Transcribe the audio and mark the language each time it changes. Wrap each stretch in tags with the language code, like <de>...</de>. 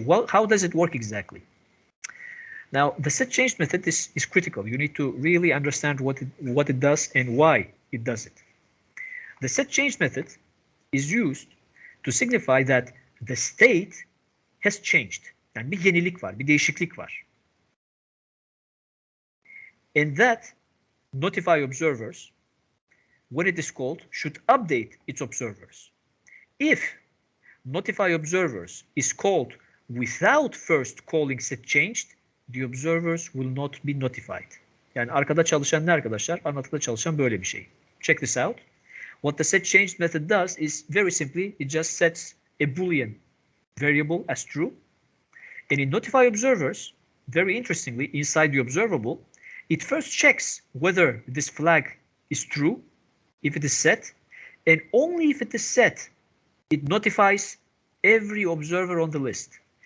<en>Well, how does it work exactly? Now, the set change method is critical. You need to really understand what it does and why it does it. The set change method is used to signify that the state has changed.</en> <tr>Yani bir yenilik var, bir değişiklik var.</tr> <en>And that notify observers, when it is called, should update its observers. If notify observers is called without first calling set changed, the observers will not be notified.</en> <tr>Yani arkada çalışan ne arkadaşlar? Anlatıda çalışan böyle bir şey.</tr> <en>Check this out. What the set changed method does is very simply, it just sets a Boolean variable as true. And in notify observers, very interestingly, inside the observable, it first checks whether this flag is true, if it is set, and only if it is set, it notifies every observer on the list.</en>